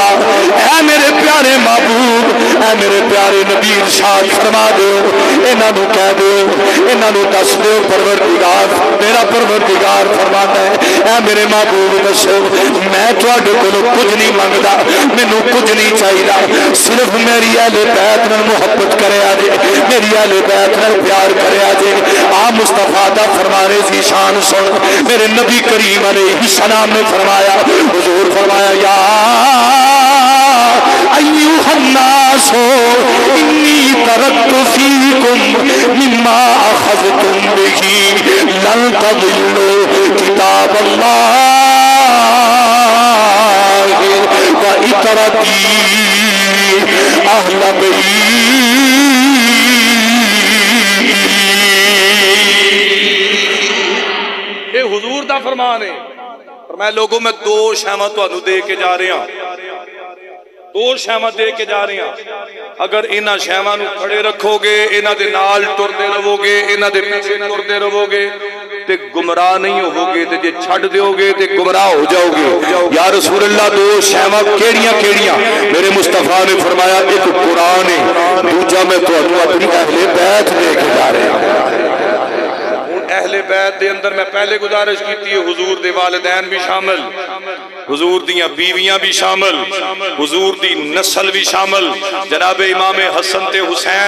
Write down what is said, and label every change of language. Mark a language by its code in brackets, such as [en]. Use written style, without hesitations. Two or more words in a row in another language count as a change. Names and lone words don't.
[pa] اے میرے پیارے محبوب، اے میرے پیارے نبی ارشاد فرما دو، انہاں نو کہہ دو، انہاں نو دس دو پروردگار میرا پروردگار فرماتا ہے اے میرے محبوب دسو میں تواڈے کولوں کچھ نہیں منگدا، مینوں کچھ نہیں چاہیدا، صرف میری اہل بیت نال محبت کریا جے، میری اہل بیت نال پیار کریا جے۔ آ مصطفیٰ دا فرمانے سی شان سن، میرے نبی کریم [ar] علیہ السلام [pa] نے فرمایا، حضور فرمایا [ar] یا ایھا الناس انی ترکت فیکم مما اخذتم بہ لن تضلوا کتاب اللہ وعطرتی اہل بیتی. [pa] یہ حضور دا فرمان ہے. میں لوگوں میں دو شیواں تانوں دے کے جا رہا ہوں، دو شیواں دے کے جا رہے ہیں. اگر انہاں شیواں نو کھڑے رکھو گے، انہاں دے نال ٹردے رہو گے، انہاں دے پیچھے ٹردے رہو گے تے گمراہ نہیں ہوو گے، تے جے چھڈ دیو گے تے گمراہ ہو جاؤ گے. [ar] یا رسول اللہ [pa] دو شیواں کیڑیاں کیڑیاں؟ میرے مصطفیٰ نے فرمایا ایک قرآن ہے، دوجا میں تانوں اپنی اہل بیت لے کے جا رہا ہوں. اہل بیت دے اندر میں پہلے گزارش کیتی ہے حضور دے والدین بھی شامل، حضور دیاں بیویاں بھی شامل، حضور دی نسل بھی شامل، جناب امام حسن تے حسین.